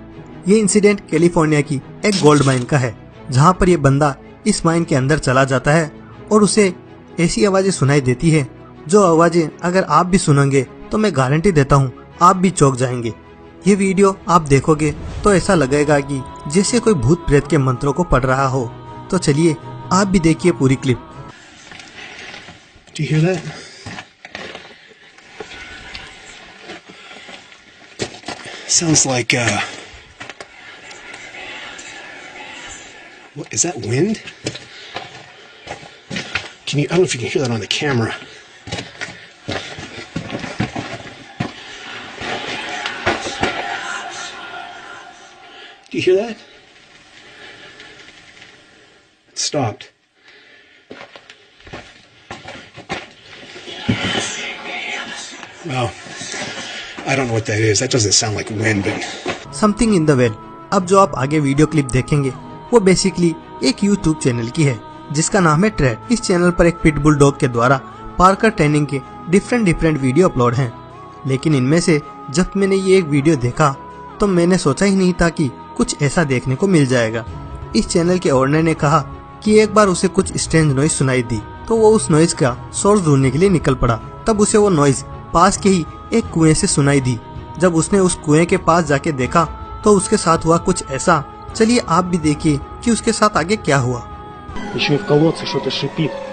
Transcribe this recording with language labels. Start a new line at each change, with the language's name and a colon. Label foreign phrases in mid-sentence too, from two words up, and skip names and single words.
Hindi: ये इंसिडेंट कैलिफोर्निया की एक
English: gold mine
Hindi: का है, जहां पर ये बंदा इस माइन के अंदर चला जाता है और उसे ऐसी आवाजें सुनाई देती है जो आवाजें अगर आप भी सुनेंगे तो मैं गारंटी देता हूँ आप भी चौंक जाएंगे। ये वीडियो आप देखोगे तो ऐसा लगेगा कि जैसे कोई भूत प्रेत के मंत्रों को पढ़ रहा हो। तो चलिए आप भी देखिए पूरी क्लिप।
English: Do you hear that? Sounds like What is that, wind? I don't know if you can hear that on the camera. Do you hear that? It stopped. Well, I don't know what that is. That doesn't sound like wind, but something in the well.
Hindi: अब जो आप आगे
English: video clip
Hindi: देखेंगे वो बेसिकली एक यूट्यूब चैनल की है जिसका नाम है ट्रेड। इस चैनल पर एक
English: pitbull dog
Hindi: के द्वारा
English: parkour training
Hindi: के
English: different video
Hindi: अपलोड हैं। लेकिन इनमें से जब मैंने ये एक वीडियो देखा तो मैंने सोचा ही नहीं था कि कुछ ऐसा देखने को मिल जाएगा। इस चैनल के ओनर ने कहा कि एक बार उसे कुछ
English: strange noise
Hindi: सुनाई दी तो वो उस नॉइज का सोर्स ढूंढने के लिए निकल पड़ा। तब उसे वो नॉइज पास के ही एक कुएं से सुनाई दी। जब उसने उस कुएं के पास जाके देखा तो उसके साथ हुआ कुछ ऐसा। चलिए आप भी देखिए कि उसके साथ आगे क्या हुआ।
Russian: Еще и в колодце что-то шипит.